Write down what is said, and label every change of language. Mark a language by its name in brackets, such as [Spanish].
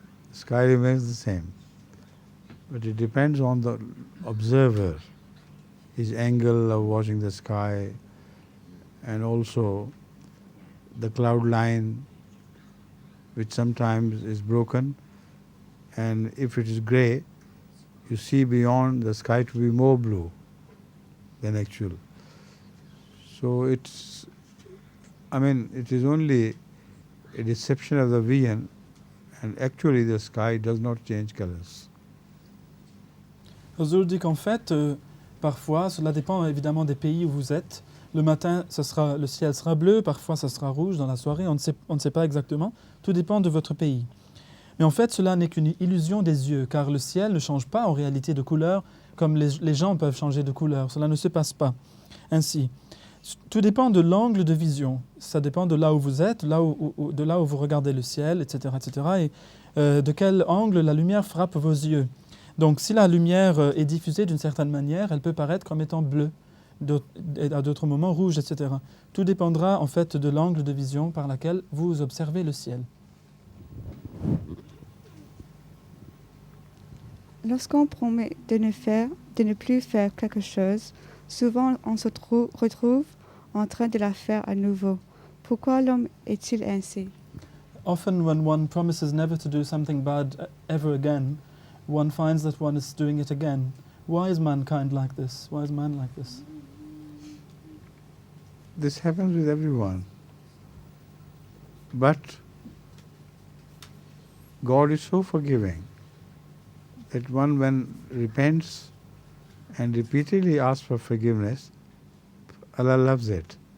[English] The sky remains the same, but it depends on the observer, his angle of watching the sky, and also the cloud line, which sometimes is broken, and if it is grey, you see beyond the sky to be more blue than actual. So it is only a deception of the vision, and actually the sky does not change colors. [French] Huzur dit qu'en fait, parfois, cela dépend évidemment des pays où vous êtes. Le matin, le ciel sera bleu, parfois ça sera rouge dans la soirée, on ne sait pas exactement. Tout dépend de votre pays. Mais en fait, cela n'est qu'une illusion des yeux, car le ciel ne change pas en réalité de couleur comme les gens peuvent changer de couleur. Cela ne se passe pas ainsi. Tout dépend de l'angle de vision. Ça dépend de là où vous êtes, de là où vous regardez le ciel, etc., etc., et de quel angle la lumière frappe vos yeux. Donc, si la lumière est diffusée d'une certaine manière, elle peut paraître comme étant bleue, et à d'autres moments rouge, etc. Tout dépendra en fait de l'angle de vision par laquelle vous observez le ciel. Lorsqu'on promet de ne plus faire quelque chose, souvent on se retrouve en train de la faire à nouveau. Pourquoi l'homme est-il ainsi? [English] Often when one promises never to do something bad ever again, one finds that one is doing it again. Why is mankind like this? Why is man like this? This happens with everyone. But God is so forgiving that one, when repents and repeatedly asks for forgiveness, Allah loves it.